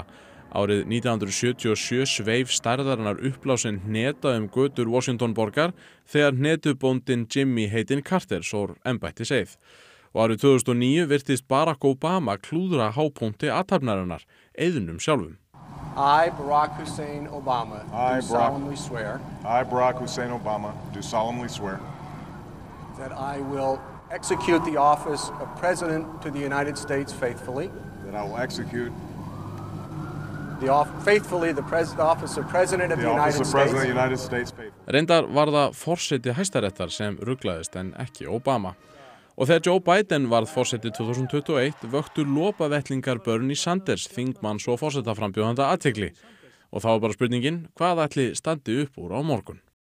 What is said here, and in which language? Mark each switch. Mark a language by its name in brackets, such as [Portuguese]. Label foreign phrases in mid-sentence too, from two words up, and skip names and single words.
[Icelandic] Árið 1977 sveif stærðarinnar uppblásin hneta götur Washington borgar þegar hnetubóndinn Jimmy heitinn Carter sór embættiseið. Og árið 2009 virtist Barack Obama klúðra hápunkti athafnarinnar, eiðnum sjálfum. [English] I, Barack Hussein Obama, do solemnly swear. I, Barack Hussein Obama, do solemnly swear. That I will execute the office of President to the United States faithfully. That I will execute faithfully the office of President of the United States. [Icelandic] Reyndar var það forseti Hæstaréttar sem ruglaðist en ekki Obama. Og þegar Joe Biden varð forseti 2021 vöktu lopavettlingar Bernie Sanders, þingmanns og forsetaframbjóðanda athygli. Og þá var bara spurningin, hvað ætli standi upp úr á morgun?